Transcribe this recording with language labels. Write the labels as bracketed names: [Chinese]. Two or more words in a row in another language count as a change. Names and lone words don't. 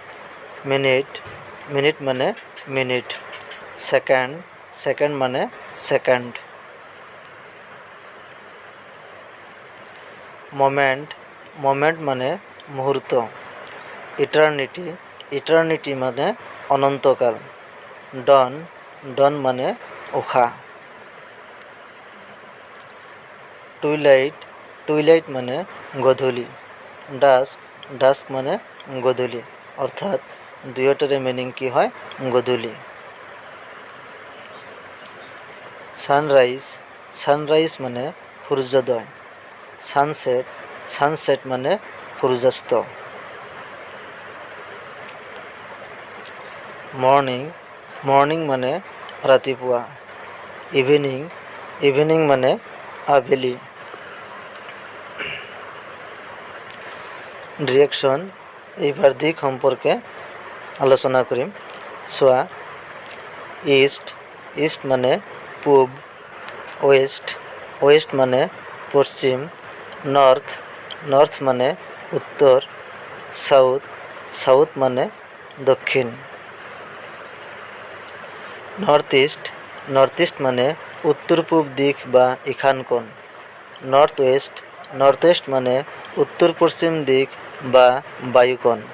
[Assamese] মিনিট মানে মিনিট সেকেন্ড মানে সেকেন্ড মোমেন্ট মানে মুহূর্ত ইটার্নিটি মানে অনন্তকাল ডন মানে উষা টুইলাইট মানে গধূলি ডাস্ক মানে গধূলি অর্থাৎ দুয়োটাৰে মিনিং কি হয় গধূলি সানরাইজ মানে সূর্যোদয় সানসেট মানে সূর্যাস্ত মর্নিং মানে ৰাতিপুৱা ইভিনিং মানে আবেলি রিয়েকশন এইবাৰ দিক সম্পর্কে আলোচনা কৰিম সোয়া ইস্ট মানে পূব ওয়েস্ট মানে পশ্চিম নর্থ মানে উত্তর সাউথ মানে দক্ষিণ [English] north east [Assamese] মানে উত্তর পূব দিক বা ইখান কোণ [English] north west [Assamese] মানে উত্তর পশ্চিম দিক বা বায়ুকোণ